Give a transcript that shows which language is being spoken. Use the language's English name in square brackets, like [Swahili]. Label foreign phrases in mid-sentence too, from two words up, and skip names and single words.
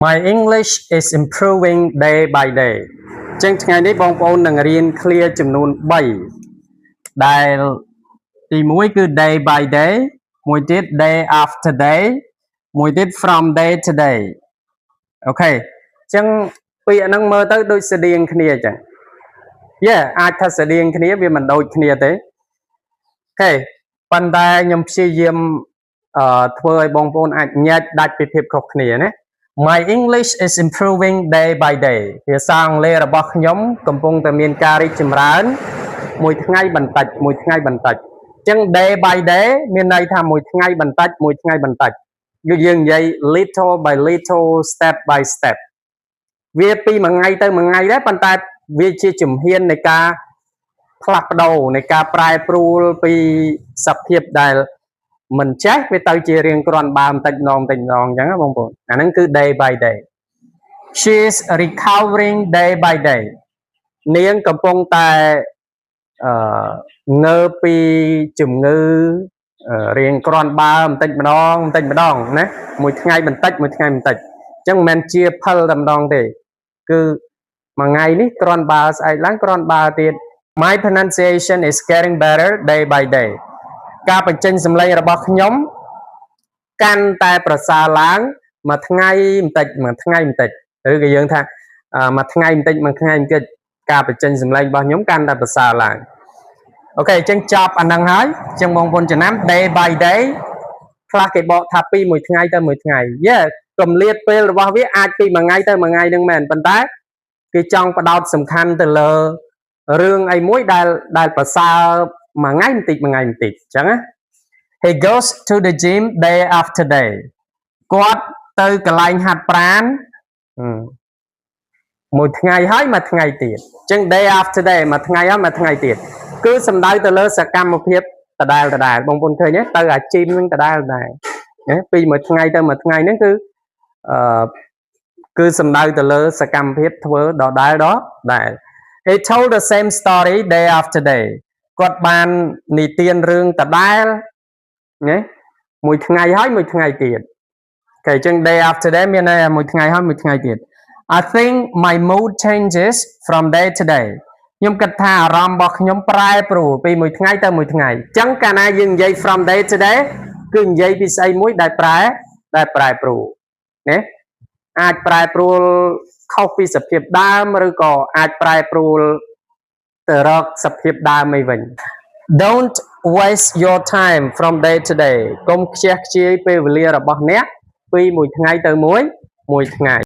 [English] My English is improving day by day [Khmer] ចឹងថ្ងៃនេះបងប្អូននឹងរៀន clear ចំនួន3ដែលទី1គឺ [English] day by day [Khmer] មួយទៀត [English] day after day [Khmer] មួយទៀត [English] from day to day [Khmer] អូខេចឹងពីអាហ្នឹងមើលទៅដូចស្តៀង គ្នាចឹងអាចថាស្តៀងគ្នាវាមិនដូចគ្នាទេអូខេប៉ុន្តែខ្ញុំព្យាយាមធ្វើឲ្យបងប្អូនអាចញែកដាច់ពីភាពខុសគ្នាណា [English] My English is improving day by day [Khmer] ភាសាអង់គ្លេសរបស់ខ្ញុំកំពុងតែមានការរីកចម្រើនមួយថ្ងៃបន្តិចមួយថ្ងៃបន្តិចអញ្ចឹង day [English] by day [Khmer] មានន័យថាមួយថ្ងៃបន្តិចមួយថ្ងៃបន្តិចយើងនិយាយ [English] little by little step by step [Khmer] វាពីមួយថ្ងៃទៅមួយថ្ងៃដែរប៉ុន្តែវាជាជំហាននៃការផ្លាស់ប្ដូរនៃការប្រែប្រួលពីសភាពដែលមិនចេះវាទៅជារៀងគ្រាន់បើបន្តិចម្ដងបន្តិចម្ដងអញ្ចឹងណាបងប្អូនអាហ្នឹងគឺ [English] day by day she is recovering day by day [Khmer] នាងកំពុងតែ ងើបពីជំងឺរៀងគ្រាន់បើបន្តិចម្ដងបន្តិចម្ដងណាមួយថ្ងៃបន្តិចមួយថ្ងៃបន្តិចអញ្ចឹងមិនមែនជាផលតែម្ដងទេគឺមួយថ្ងៃនេះគ្រាន់បើស្អែកឡើងគ្រាន់បើទៀត [English] My pronunciation is getting better day by day [Khmer] ការ បញ្ចេញសម្លេងរបស់ខ្ញុំកាន់តែប្រសើរឡើងមួយថ្ងៃបន្តិចមួយថ្ងៃបន្តិចឬក៏យើងថាមួយថ្ងៃបន្តិចមួយថ្ងៃបន្តិច ការបញ្ចេញសម្លេងរបស់ខ្ញុំកាន់តែប្រសើរឡើងអូខេអញ្ចឹងចប់អាហ្នឹងហើយអញ្ចឹងបងប្អូនចំណាំ [English] day by day [Khmer] ខ្លះគេបកថាពីមួយថ្ងៃទៅមួយថ្ងៃគម្លាតពេលរបស់វាអាចពីមួយថ្ងៃទៅមួយថ្ងៃនឹងមែនប៉ុន្តែគេចង់ផ្ដោតសំខាន់ទៅលើរឿងអីមួយដែលប្រសើរមួយថ្ងៃបន្តិចមួយថ្ងៃបន្តិចអញ្ចឹងណា [English] He goes to the gym day after day [Khmer] គាត់ទៅកន្លែងហាត់ប្រាណ មួយថ្ងៃហើយមួយថ្ងៃទៀតអញ្ចឹង [English] day after day [Khmer] មួយថ្ងៃហើយមួយថ្ងៃទៀតគឺសំដៅទៅលើសកម្មភាពដដែលបងប្អូនឃើញទេទៅអា gym នឹងដដែលពីមួយថ្ងៃទៅមួយថ្ងៃហ្នឹង គឺសំដៅទៅលើសកម្មភាពធ្វើដដែលដែរ [English] He told the same story day after day [Khmer] គាត់បាននិទានរឿងដដែលមួយថ្ងៃ ហើយមួយថ្ងៃទៀតអូខេអញ្ចឹង [English] day after day [Khmer] មានន័យមួយថ្ងៃហើយមួយថ្ងៃទៀត [English] I think my mood changes from day to day [Khmer] ខ្ញុំគិតថាអារម្មណ៍របស់ខ្ញុំប្រែប្រួលពីមួយថ្ងៃទៅមួយថ្ងៃអញ្ចឹងកាលណាយើងនិយាយ [English] from day to day [Khmer] គឺនិយាយពីស្អីមួយដែលប្រែប្រួលណាអាចប្រែប្រួលខុសពីសភាពដើមឬក៏អាចប្រែប្រួលទៅរកសភាពដើមអីវិញ [English] Don't waste your time from day to day [Khmer] កុំខ្ជះខ្ជាយពេលវេលារបស់អ្នកពីមួយថ្ងៃទៅមួយថ្ងៃ